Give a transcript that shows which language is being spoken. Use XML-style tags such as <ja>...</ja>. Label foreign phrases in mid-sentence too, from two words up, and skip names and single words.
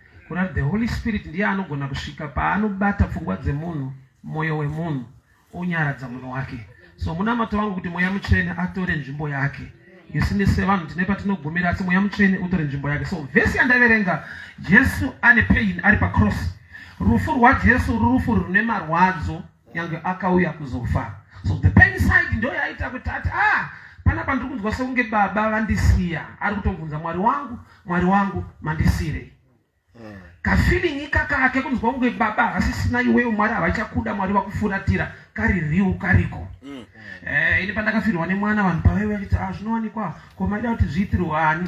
<sn>Kurati</sn> <en>the Holy Spirit</en> <sn>ndiye anogona kusvika paanobata pfungwa dzemunhu, mwoyo wemunhu, onyaradza munhu wake. So munamato wangu kuti mweya mutsvene atore nzvimbo yake. Isu nese vanhu tine patinogumira, asi mweya mutsvene utore nzvimbo yake. So vhesi yandaverenga, Jesu ane pain ari pacross. Rufu rwaJesu rufu rune marwadzo, nyangwe akauya kuzofa. So</sn> <en>the pain side</en> <sn>ndo yaita kuti ati, "Ah, panapa ndiri kunzwa sekunge baba vandisiya." Ari kutobvunza, "Mwari wangu, Mwari wangu, mandisiyirei?" Mm. Kafeeling ikaka ke kunzwa kunge baba havasisina iwewe, Mwari havachakuda, Mwari vakufuratira, kaririwo kariko. Mm. Eh, ini pandakafirwa nemwana, vanhu pavaiva vachiti, "Ah, zvinowanikwa, ko maida kuti zviitirwe ani?"</sn>